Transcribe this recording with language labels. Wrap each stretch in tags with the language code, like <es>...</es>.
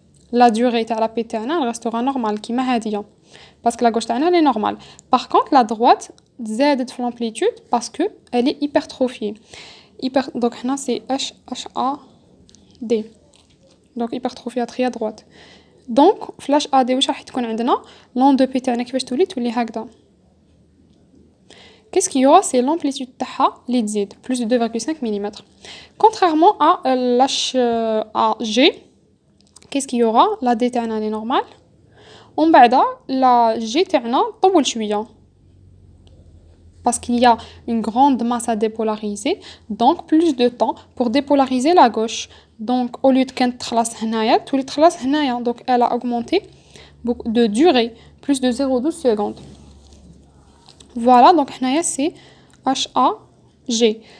<fr>La durée de la P restera normale, qui parce que la gauche elle est normale. Par contre, la droite</fr> <ar>زادت في</ar> <fr>l'amplitude parce que elle est hypertrophiée. Donc là c'est HAD. Donc hypertrophie à droite. Donc flash AD</fr> <ar>واش راح تكون عندنا</ar> <fr>l'onde P</fr> <ar>تاعنا كيفاش تولي هكذا.</ar> <fr>Qu'est-ce qu'il y aura? C'est l'amplitude</fr> <ar>تاعها اللي تزيد</ar> <fr>plus de 2,5 mm. Contrairement à l'HG, qu'est-ce qu'il y aura? La D</fr> <ar>تاعنا</ar> <fr>elle est normale.</fr> <ar>ومن بعد</ar> <fr>la G</fr> <ar>تاعنا طول شويه.</ar> <fr>Parce qu'il y a une grande masse à dépolariser, donc plus de temps pour dépolariser la gauche. Donc au lieu de</fr> <ar>كانت تخلص هنايا تولي تخلص هنايا.</ar> <fr>Donc elle a augmenté de durée, plus de 0,12 secondes. Voilà, donc</fr> <ar>هنايا</ar> <fr>c'est HAG.</fr>